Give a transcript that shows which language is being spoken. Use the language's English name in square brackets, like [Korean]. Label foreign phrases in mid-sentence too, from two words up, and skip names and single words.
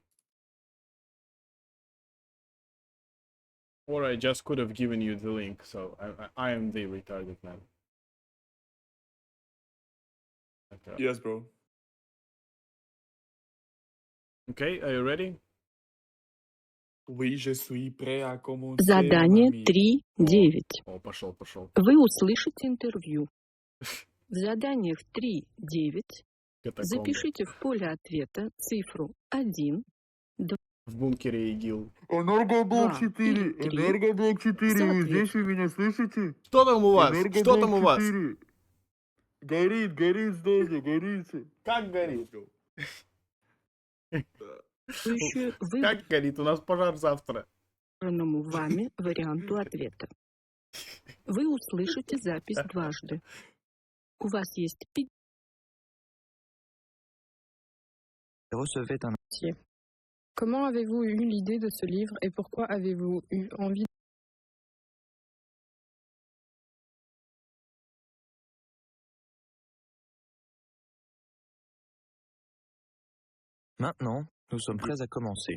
[English] Or I just could have given you the link, so I am the retarded man. Yes, bro. Okay, are you ready? [French] Oui, je suis prêt à commencer, mon [Russian] Задание [French] ami. [Russian] 3.9. О, пошел. Вы услышите интервью. В заданиях 3.9 Катакомбы. запишите в поле ответа цифру 1, В бункере ИГИЛ. Энергоблок 2 4, или 3. Энергоблок 4, вы здесь, Соответственно. вы меня слышите? Что там у вас? Что там у Энергоблок вас? 4. Горит здание, горит. Как горит? Вы Как горит? У нас пожар завтра. выбранному вами варианту ответа. Вы услышите запись дважды. У вас есть 5. [French] Recevait un Comment avez-vous eu l'idée de ce livre et pourquoi avez-vous eu envie? Maintenant, nous sommes prêts à commencer.